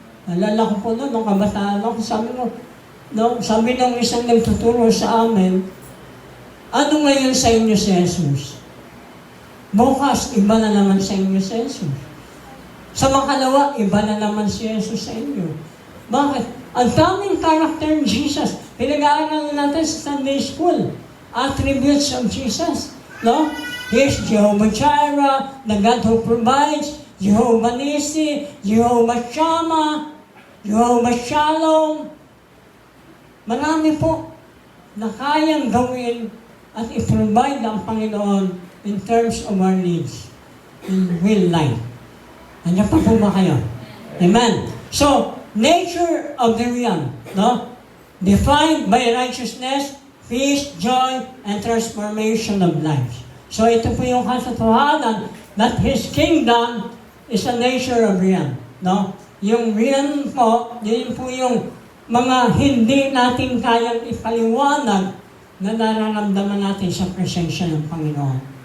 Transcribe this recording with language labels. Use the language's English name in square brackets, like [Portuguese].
[Filipino] Nalala ko po noon, nung kabataan ako, sabi ng isang nagtuturo sa amin, ano ngayon sa inyo si Jesus? Bukas, iba na naman sa inyo si Jesus. Sa makalawa, iba na naman si Jesus sa inyo. Bakit? Ang daming karakter ng Jesus. Pinag-aaral natin sa Sunday School. [English] attributes of Jesus. No? He's Jehovah Jireh, the God who provides, Jehovah Nissi, Jehovah Shammah, Jehovah Shalom. [Filipino] Marami po na kayang gawin at i-provide ang Panginoon [English] in terms of our needs in real life. [Filipino] Andiyan pa po ba kayo? Amen. [English] So, nature of the realm, no? Defined by righteousness, peace, joy, and transformation of lives. So, [Filipino] ito po yung katotohanan [English] that His kingdom is a nature of realm, no? [Filipino] Yung realm po, yun po yung mga hindi natin kayang ipaliwanag na nararamdaman natin sa presensya ng Panginoon.